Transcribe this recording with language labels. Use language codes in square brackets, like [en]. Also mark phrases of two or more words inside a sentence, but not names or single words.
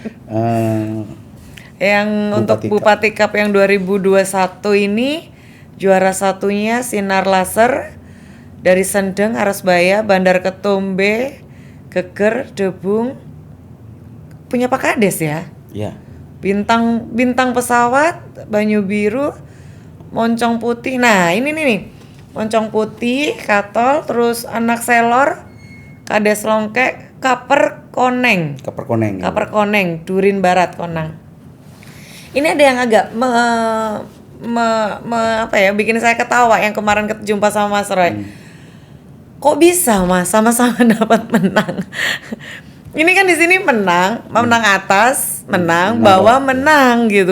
[id] Yang untuk Bupati Cup yang 2021 ini juara satunya Sinar Laser dari Sendeng, Arasbaya, Bandar Ketombe, Geger, Debung. Punya Pak Kades ya? Ya. Bintang pesawat, Banyu Biru, moncong putih. Nah, ini nih. Moncong putih, katol, terus anak selor, kades longkek, kaper koneng. Kaper koneng. Kaper koneng, Durin Barat Konang. Ini ada yang agak apa ya, bikin saya ketawa yang kemarin jumpa sama Mas Roy. Kok bisa Mas sama-sama dapat menang? Ini kan di sini menang atas, menang bawah, menang gitu.